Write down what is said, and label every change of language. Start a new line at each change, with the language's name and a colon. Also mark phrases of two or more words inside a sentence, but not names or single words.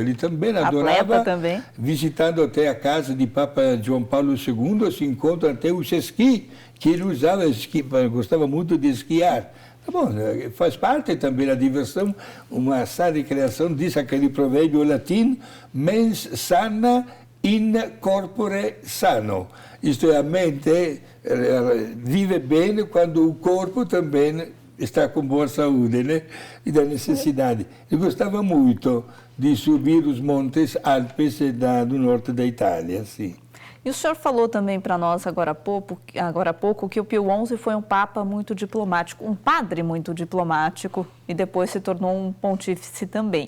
Portuguese: Ele também adorava, visitando até a casa de Papa João Paulo II, se encontra até o esqui, que ele usava esqui, gostava muito de esquiar. Tá bom, faz parte também da diversão, uma sana criação, diz aquele provérbio latino,
Latin: mens sana in corpore sano.
Portuguese: Isto é, a mente vive bem quando o corpo também está com boa saúde, né? E da necessidade. Eu gostava muito de subir os montes Alpes do norte da Itália, sim. E o senhor falou também para nós agora há pouco que o Pio XI foi um papa muito diplomático, um padre muito diplomático e depois se tornou um pontífice também.